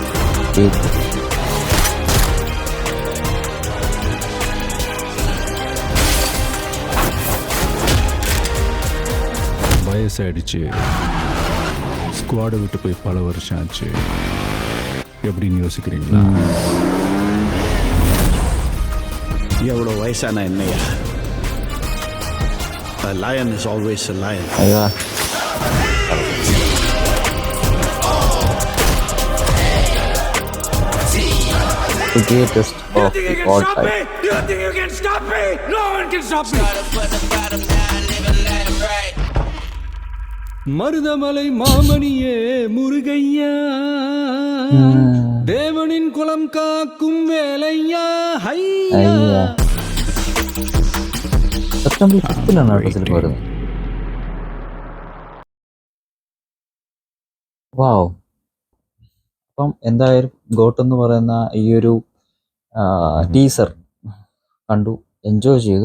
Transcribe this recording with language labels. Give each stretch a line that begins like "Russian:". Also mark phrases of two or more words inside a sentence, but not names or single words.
Tamil: வயசாயிடுச்சு, ஸ்குவாடை விட்டு போய் பல வருஷம் ஆச்சு. எப்படின்னு யோசிக்கிறீங்களா? எவ்வளோ வயசான என்னையா?
English: A lion is always a lion. ஐயா, the greatest of all time. You think you can stop me? No one can stop me.
Tamil: மருதமலை மாமணியே முருகையா, தேவனின் குலம் காக்கும் வேலையா. ஐயா,
Malayalam: സെപ്റ്റംബർ 5ാണ് കേട്ടോ സിനിമ വരുന്നത്. വാവ്. അപ്പം എന്തായാലും ഗോട്ട് എന്ന് പറയുന്ന ഈ ഒരു ടീസർ കണ്ടു, എൻജോയ് ചെയ്തു.